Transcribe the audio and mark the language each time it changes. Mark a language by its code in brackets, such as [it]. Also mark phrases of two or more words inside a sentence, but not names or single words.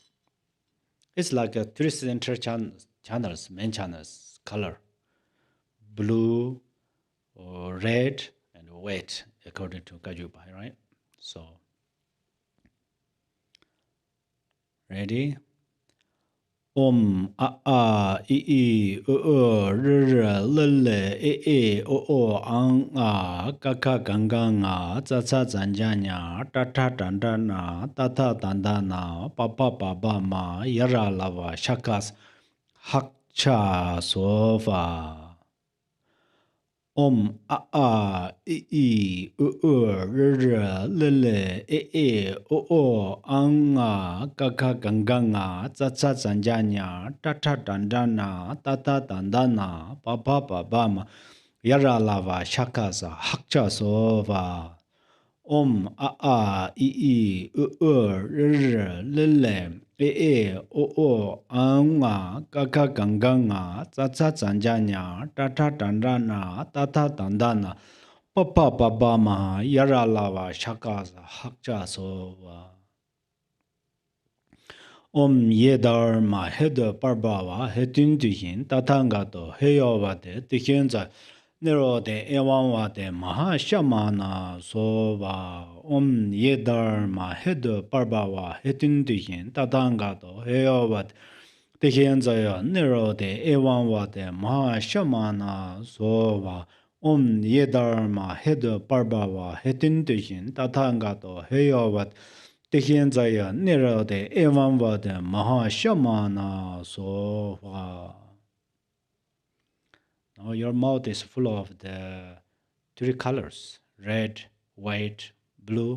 [en] It's like a three center channels, main channels color. Blue, or red, and white, according to Kagyu, right? So, ready? [sa] Om a a I r r l e o ang a ka ka gang gang a za za zan ja nya ta ta dan dan na ta ta dan dan na pa pa pa ba ma yara lava shakas hak cha so va. Om a a I r r l e o ang a ka ka gang gang a za za zan ja nya ta ta dan dan na ta ta dan dan na pa pa pa ba ma yara lava shaka sa hakcha so va. Om a a I r r l e o ang a ka ka gang gang a za za zan ja nya ta ta dan dan na ta ta dan dan na pa pa pa ba ma yara lava shaka sa hakcha so va. Om ye dharma heda parbava hetin tihin tatangato heyovate tihinza nero de evamvate maha shamana sova. Om ye dharma heda parbava hetin tihin tatangato heyovate tihinza nero de evamvate maha shamana sova. Om ye dharma heda parbava hetin tihin tatangato heyovate Tehienzaya nero de evanva de maha shamana soha. [en] Now your mouth is full of the three colors, red, white, blue.